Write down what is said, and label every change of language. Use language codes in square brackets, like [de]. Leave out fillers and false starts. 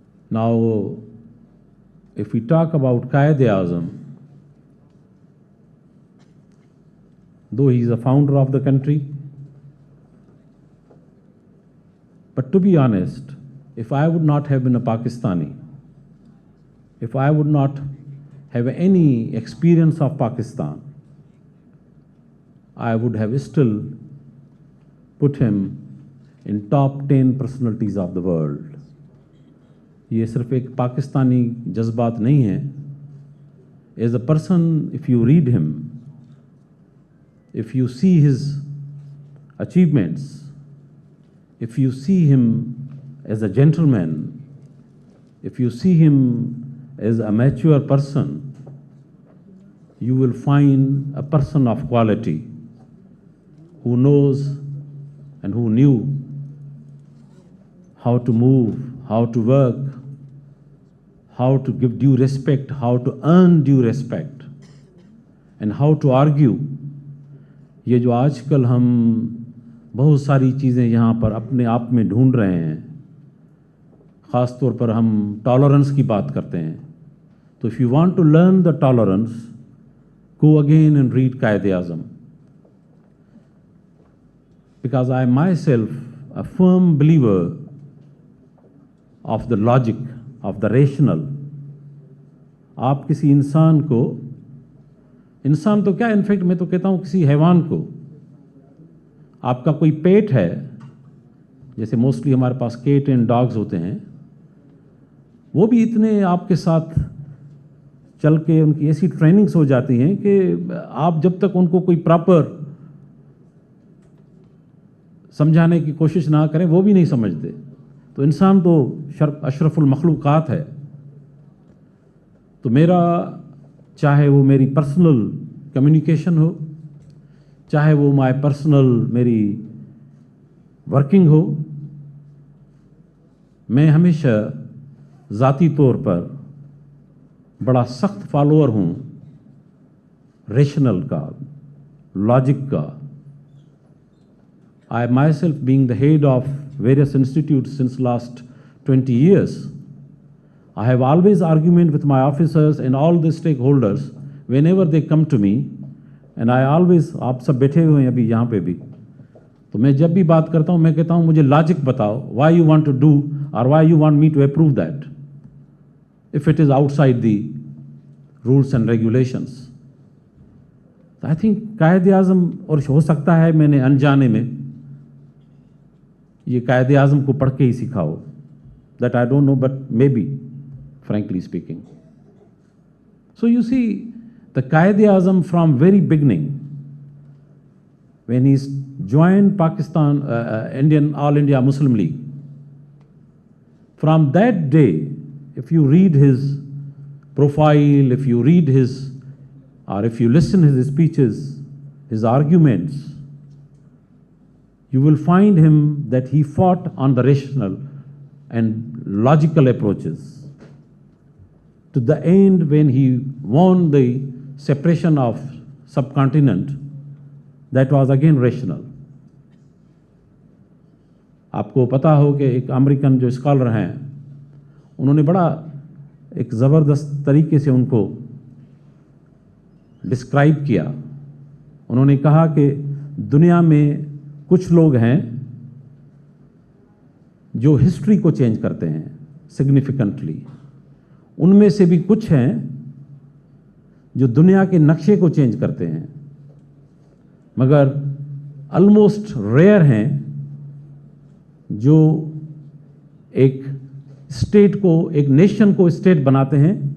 [en] Now, if we talk about Qaid-e-Azam, though he is a founder of the country, but to be honest, if I would not have been a Pakistani, if I would not have any experience of Pakistan, I would have still put him in top 10 personalities of the world. [ur] ये सिर्फ एक पाकिस्तानी जज्बात नहीं है. [en] As a person, if you read him, if you see his achievements, if you see him as a gentleman, if you see him as a mature person, you will find a person of quality who knows and who knew how to move, how to work, how to give due respect, how to earn due respect, and how to argue. [ur] یہ جو آج کل ہم بہت ساری چیزیں یہاں پر اپنے آپ میں ڈھونڈ رہے ہیں، خاص طور پر ہم ٹالرنس کی بات کرتے ہیں، تو [en] if you want to learn the tolerance, go again and read [ur] Quaid Azam. [en] Because I myself a firm believer of the logic, of the rational. [ur] آپ کسی انسان کو، انسان تو کیا انفیکٹ میں تو کہتا ہوں کسی حیوان کو، آپ کا کوئی پیٹ ہے، جیسے موسٹلی ہمارے پاس کیٹ اینڈ ڈاگز ہوتے ہیں، وہ بھی اتنے آپ کے ساتھ چل کے ان کی ایسی ٹریننگز ہو جاتی ہیں کہ آپ جب تک ان کو کوئی پراپر سمجھانے کی کوشش نہ کریں وہ بھی نہیں سمجھتے. تو انسان تو اشرف المخلوقات ہے. تو میرا چاہے وہ میری پرسنل کمیونیکیشن ہو، چاہے وہ مائی پرسنل میری ورکنگ ہو، میں ہمیشہ ذاتی طور پر بڑا سخت فالوور ہوں ریشنل کا، لاجک کا. [en] I myself being the head of various institutes since last 20 years, I have always argument with my officers and all the stakeholders whenever they come to me, and I always, [ur] آپ سب بیٹھے ہوئے ہیں ابھی یہاں پہ بھی، تو میں جب بھی بات کرتا ہوں میں کہتا ہوں مجھے لاجک بتاؤ, [en] why you want to do or why you want me to approve that if it is outside the rules and regulations. [ur] تو [en] I think [ur] قائد اعظم، اور ہو سکتا ہے میں نے انجانے میں یہ قائد اعظم کو پڑھ کے ہی سکھا ہو, [en] that I don't know, but maybe, frankly speaking. So you see, the Qaid Azam from very beginning, when he joined Pakistan, All India Muslim League, from that day, if you read his profile, if you read his, or if you listen his speeches, his arguments, you will find him that he fought on the rational and logical approaches. To the end, when he won the separation of subcontinent, that was again rational. [ur] آپ کو پتا ہو کہ ایک American جو scholar ہیں انہوں نے بڑا ایک زبردست طریقے سے ان کو ڈسکرائب کیا. انہوں نے کہا کہ دنیا میں کچھ لوگ ہیں جو ہسٹری کو چینج کرتے ہیں سگنیفیکنٹلی, ان میں سے بھی کچھ ہیں جو دنیا کے نقشے کو چینج کرتے ہیں, مگر آلموسٹ ریئر ہیں جو ایک اسٹیٹ کو, ایک نیشن کو اسٹیٹ بناتے ہیں.